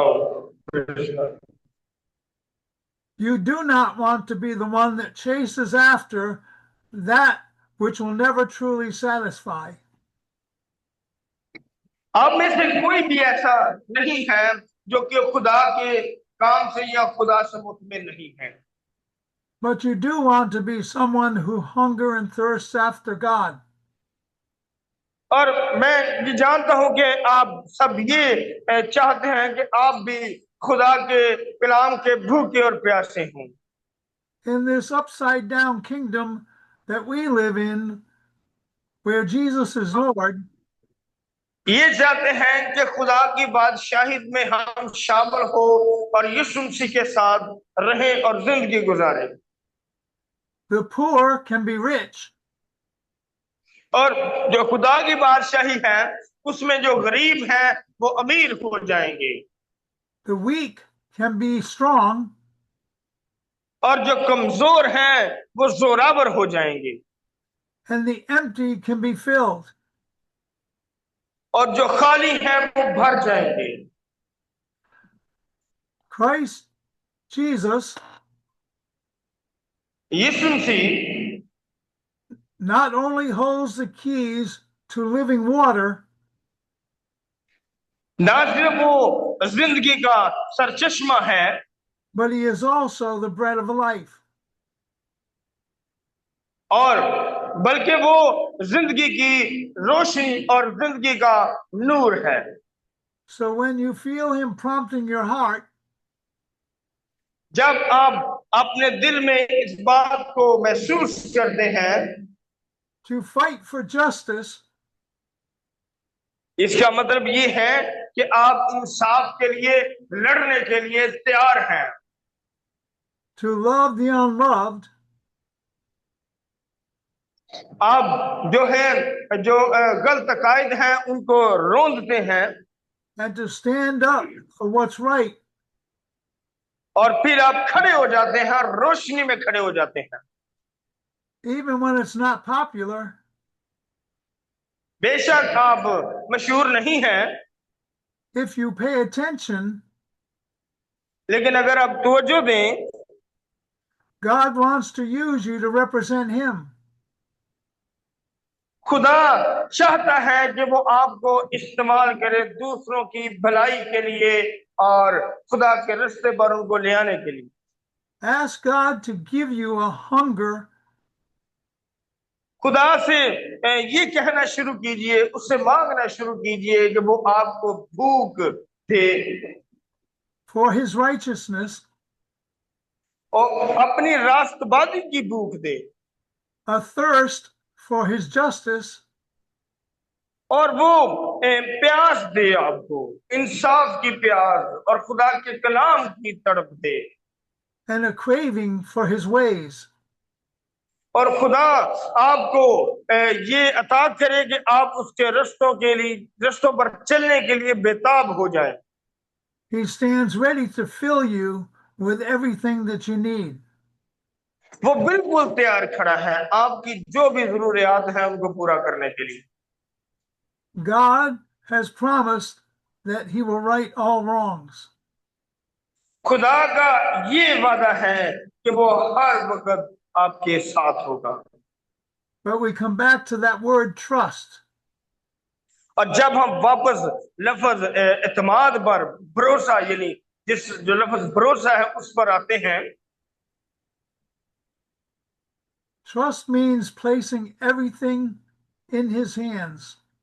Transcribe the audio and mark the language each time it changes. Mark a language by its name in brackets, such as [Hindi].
[Hindi] हाँ, [English] You do not want to be the one that chases after that which will never truly satisfy. [Hindi] आप में से कोई भी ऐसा नहीं है जो कि खुदा के काम से या खुदा से मुतमिन नहीं है, [English] But you do want to be someone who hunger and thirsts after God. [Hindi] और मैं ये जानता हूं कि आप सब ये चाहते हैं कि आप भी खुदा के कलाम के भूखे और प्यासे हों। [English] In this upside down kingdom that we live in, where Jesus is Lord, [Hindi] ये चाहते हैं कि खुदा की बादशाही में हम शामिल हो और यीशु मसीह के साथ रहें और जिंदगी गुजारें। [English] the poor can be rich, [Hindi] और जो खुदा की बादशाही है उसमें जो गरीब हैं वो अमीर हो जाएंगे [English] the weak can be strong, [Hindi] और जो कमजोर हैं वो जोरावर हो जाएंगे [English] and the empty can be filled. [Hindi] और जो खाली हैं वो भर जाएंगे। [English] Christ Jesus [Hindi] Yeshu Masih [English] not only holds the keys to living water, [Hindi] ना सिर्फ वो जिंदगी का सरचश्मा है, [English] but he is also the bread of life. [Hindi] और बल्कि वो जिंदगी की रोशनी और जिंदगी का नूर है। [English] So when you feel him prompting your heart, [Hindi] जब आप अपने दिल में इस बात को महसूस करते हैं [English] to fight for justice, [Hindi] इसका मतलब ये है कि आप इंसाफ के लिए लड़ने के लिए तैयार हैं, [English] to love the unloved, [Hindi] आप जो है जो गलत कायद हैं उनको रोंदते हैं [English] and to stand up for what's right, [Hindi] और फिर आप खड़े हो जाते हैं, रोशनी में खड़े हो जाते हैं, [English] even when it's not popular, [Hindi] बेशक आप मशहूर नहीं हैं, [English] if you pay attention. [Hindi] लेकिन अगर आप तवज्जो दें, [English] God wants to use you to represent him. [Hindi] खुदा चाहता है कि वो आपको इस्तेमाल करे दूसरों की भलाई के लिए और खुदा के रास्ते पर उनको ले आने के लिए। [English] Ask God to give you a hunger [Hindi] खुदा से ये कहना शुरू कीजिए, उससे मांगना शुरू कीजिए कि वो आपको भूख दे [English] for his righteousness, [Hindi] और अपनी रास्तबाजी की भूख दे, [English] a thirst for his justice, [Hindi] और वो प्यास दे आपको, इंसाफ की प्यास और खुदा के कलाम की तड़प दे, [English] and a craving for his ways. [Hindi] और खुदा आपको ये अता करे कि आप उसके रस्तों पर चलने के लिए बेताब हो जाए। [English] He stands ready to fill you with everything that you need. [Hindi] वो बिल्कुल तैयार खड़ा है आपकी जो भी जरूरियात है उनको पूरा करने के लिए। [English] God has promised that he will right all wrongs. [Hindi] खुदा का ये वादा है कि वो हर वक्त आपके साथ होगा। [English] But we come back to that word trust. [Hindi] और जब हम वापस लफ्ज एतमाद पर, भरोसा, यानी जो लफ्ज भरोसा है उस पर आते हैं, [English] Trust means placing everything in his hands.